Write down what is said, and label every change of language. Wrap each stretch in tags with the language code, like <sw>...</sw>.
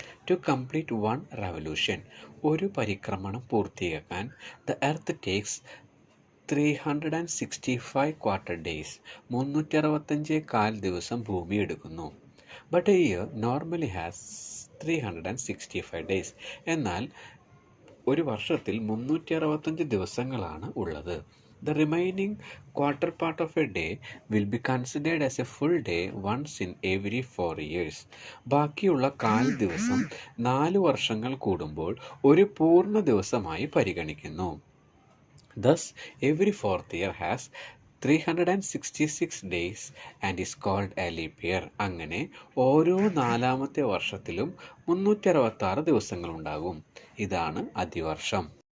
<en>To complete one revolution.</en> <ml>ഒരു പരിക്രമണം പൂർത്തിയാക്കാൻ</ml> <en>The earth takes 365 quarter days.</en> <ml>365 ദിവസം ഭൂമി എടുക്കുന്നു.</ml> <en>But a year normally has 365 days.</en> <ml>എന്നാൽ ഒരു വർഷത്തിൽ 365 ദിവസങ്ങളാണ് ഉള്ളത്.</ml> <en>The remaining quarter part of a day will be considered as a full day once in every 4 years.</en> <ml>ബാക്കിയുള്ള കാൽ ദിവസം 4 വർഷങ്ങൾ കൂടുമ്പോൾ ഒരു പൂർണ്ണ ദിവസമായി പരിഗണിക്കുന്നു.</ml> <en>Thus, every fourth year has 366 days and is called a leap year.</en> <ml>അങ്ങനെ ഓരോ 4-ാമത്തെ വർഷത്തിലും 366 ദിവസങ്ങളുണ്ടാകും. ഇതാണ് അതിവർഷം.</ml>